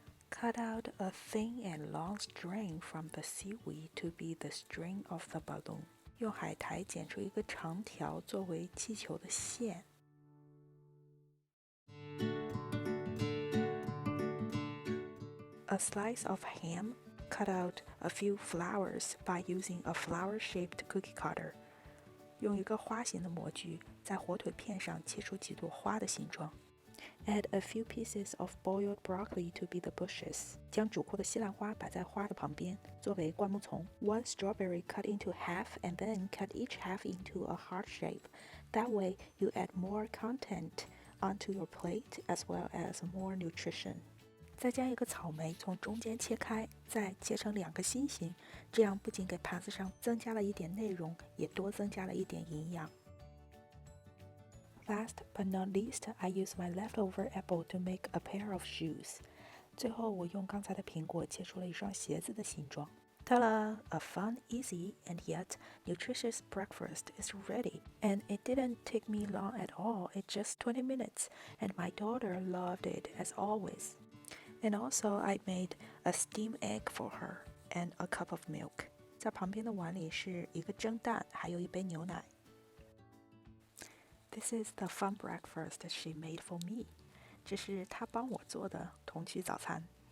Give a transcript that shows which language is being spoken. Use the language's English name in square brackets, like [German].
[English] Cut out a thin and long string from the seaweed to be the string of the balloon. [Chinese] 用海苔剪出一个长条作为气球的线。 [English] A slice of ham. Cut out a few flowers by using a flower-shaped cookie cutter. [Chinese] 用一个花形的模具在火腿片上切出几朵花的形状。 [English] Add a few pieces of boiled broccoli to be the bushes. [Chinese] 将煮过的西兰花摆在花的旁边，作为灌木丛。 [English] One strawberry cut into half and then cut each half into a heart shape. That way, you add more content onto your plate as well as more nutrition. [Chinese] 再将一个草莓从中间切开，再切成2个心形，这样不仅给盘子上增加了一点内容，也多增加了一点营养。 [English] Last but not least, I use my leftover apple to make a pair of shoes. [Chinese] 最后，我用刚才的苹果切出了一双鞋子的形状。 [English] Ta-da! A fun, easy, and yet nutritious breakfast is ready. And it didn't take me long at all. It's just 20 minutes, and my daughter loved it as always. And also, I made a steamed egg for her and a cup of milk. [Chinese] 在旁边的碗里是一个蒸蛋，还有一杯牛奶。 [English] This is the fun breakfast she made for me. [Chinese] 这是她帮我做的童趣早餐。